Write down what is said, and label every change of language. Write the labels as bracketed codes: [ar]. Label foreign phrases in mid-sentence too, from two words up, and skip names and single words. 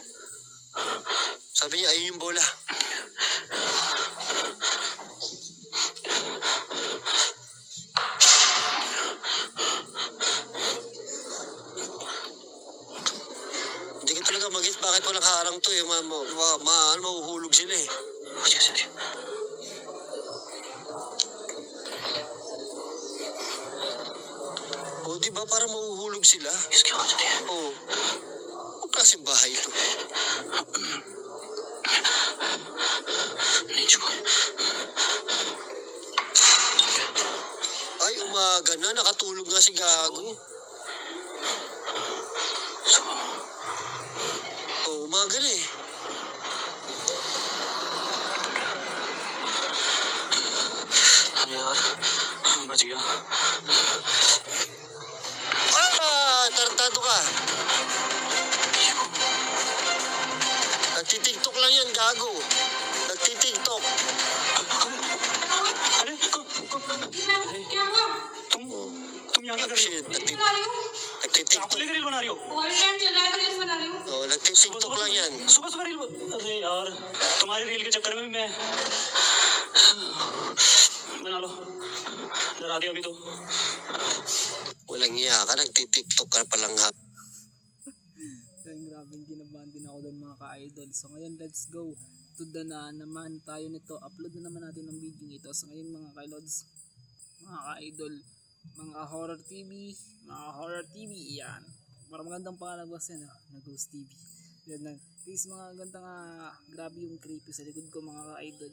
[tl] Sabi niya, ayun yung bola. Hindi ko talaga magit bakit walang harang to eh. Mahuhulog sila eh. Sige. O, di ba parang mahuhulog sila? [hi] इसके बाद चलिए [tl] Oo. Ang klaseng bahay ito. [hi] नहीं छुआ [tl] Ay, umaga na. Nakatulog nga si Gago. Oh, umaga na eh. [hi] यार बच गया [tl] Ah! Tarantado ka. Nagtitiktok lang yan, Gago. Nagtitiktok. [hi] अरे क्या हुआ? तुम यहाँ क्या कर रही [tl] Shit, [hi] बना रही हूँ [tl] nagtitiktok. [hi] हो रील बना रही हो और टाइम चल रहा है तो रील्स बना रही हूँ [tl] Oh, nagtitiktok lang yan. [hi] सुबह रील अरे यार तुम्हारी रील के चक्कर में भी मैं बना लो डरा दिया अभी तो [tl] Walang iya ka, nagtitiktok ka palang ha. Kaya grabing kinabahan din ako doon mga ka-idol. So ngayon, [en] let's go to the [tl] na naman tayo nito. Upload na naman natin ang video ito. So ngayon mga ka-lods, mga ka-idol, mga [en] horror TV, [tl] yan. Para magandang pangalabas yan, na Ghost TV. Yan lang. Please mga ganda nga, grabe yung creepy sa likod ko mga ka-idol.